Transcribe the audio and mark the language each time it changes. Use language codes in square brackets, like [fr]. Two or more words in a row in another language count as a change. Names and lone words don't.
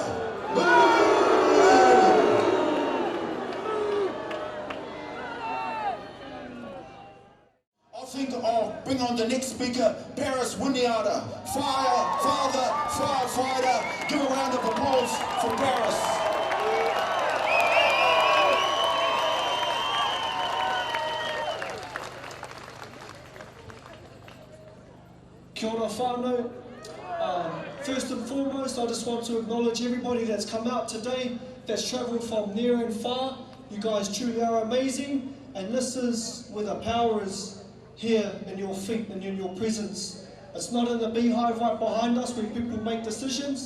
[en] Boo! I think I'll bring on the next speaker, Paris Winiata, firefighter. Give a round of applause for Paris. [mi] Kia ora whānau. [en] First and foremost, I just want to acknowledge everybody that's come out today, that's travelled from near and far. You guys truly are amazing, and this is where the power is, here in your feet and in your presence. It's not in the beehive right behind us where people make decisions.